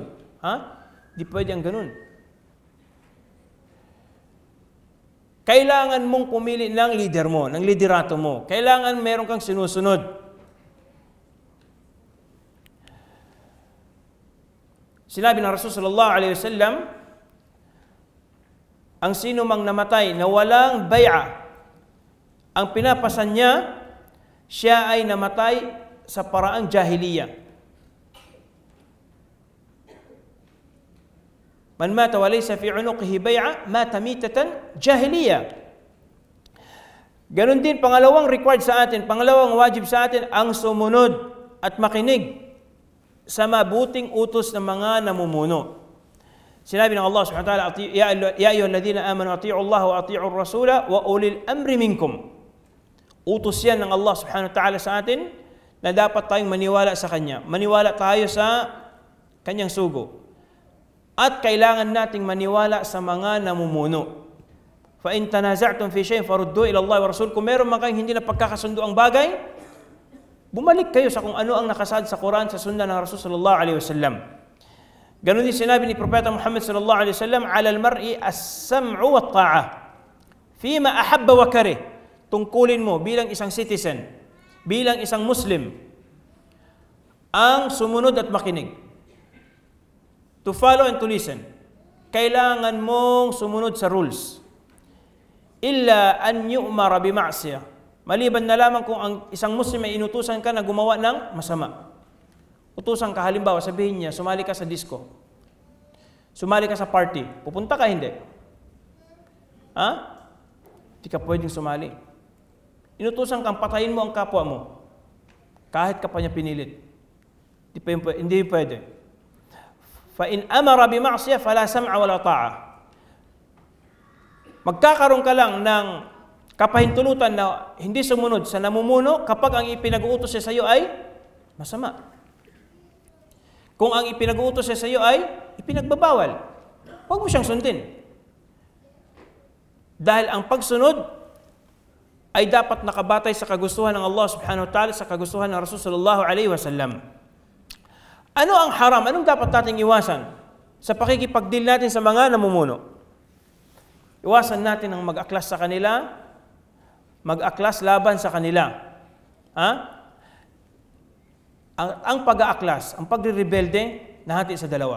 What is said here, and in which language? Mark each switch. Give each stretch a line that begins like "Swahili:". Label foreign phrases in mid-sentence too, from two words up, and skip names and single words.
Filipino: Hindi pwede ang ganun. Kailangan mong pumili ng leader mo, ng liderato mo. Kailangan meron kang sinusunod. Sinabi ng Rasul
Arabic: صلى الله عليه وسلم,
Filipino: ang sino mang namatay na walang bay'a, ang pinapasan niya, siya ay namatay sa paraang jahiliya.
Arabic: من مات وليس في عنقه بيعة مات ميتة جاهلية.
Filipino: Ganon din, pangalawang required sa atin, pangalawang wajib sa atin, ang sumunod at makinig sa mabuting utos ng mga namumuno. Sinabi ng
Arabic: Allah سبحانه وتعالى يا أيها الذين آمنوا أطيعوا الله وأطيعوا الرسول وأولي الأمر منكم.
Filipino: Utos yan ng Allah
Arabic: سبحانه وتعالى
Filipino: sa atin na dapat tayong maniwala sa Kanya. Maniwala tayo sa Kanyang sugo. At kailangan nating maniwala sa mga namumuno.
Arabic: فإن تنازعتم في شيء فردوا إلى الله ورسول.
Filipino: Kung meron man kayong hindi na pagkakasundo ang bagay, bumalik kayo sa kung ano ang nakasad sa Quran, sa sunna ng Rasul
Arabic: صلى الله عليه وسلم.
Filipino: Ganun din sinabi ni Propeta Muhammad
Arabic: صلى الله عليه وسلم على المرء السمع والطاعة فيما أحب وكره."
Filipino: Tungkulin mo bilang isang citizen, bilang isang Muslim, ang sumunod at makinig.
English: To follow and to listen.
Filipino: Kailangan mong sumunod sa rules.
Arabic: إلا أن يؤمر بمعصية.
Filipino: Maliban na lamang kung ang isang Muslim ay inutusan ka na gumawa ng masama. Utusan ka, halimbawa, sabihin niya, sumali ka sa disco. Sumali ka sa party. Pupunta ka, hindi? Hindi ka pwedeng sumali. Inutusan kang patayin mo ang kapwa mo. Kahit ka pa niya pinilit. Hindi pwede.
Arabic: فإن أمر بمعصية فلا سمع ولا طاعة.
Filipino: Magkakaroon ka lang ng kapahintulutan na hindi sumunod sa namumuno kapag ang ipinag-uutos niya sa iyo ay masama. Kung ang ipinag-uutos niya sa iyo ay ipinagbabawal, huwag mo siyang sundin. Dahil ang pagsunod ay dapat nakabatay sa kagustuhan ng Allah
Arabic: سبحانه وتعالى,
Filipino: sa kagustuhan ng Rasul
Arabic: صلى الله عليه وسلم.
Filipino: Ano ang haram? Anong dapat nating iwasan sa pakikipag-deal natin sa mga namumuno? Iwasan natin ang mag-aklas sa kanila, mag-aklas laban sa kanila. Ang pag-aaklas, ang pagre-rebelde, nahati sa dalawa.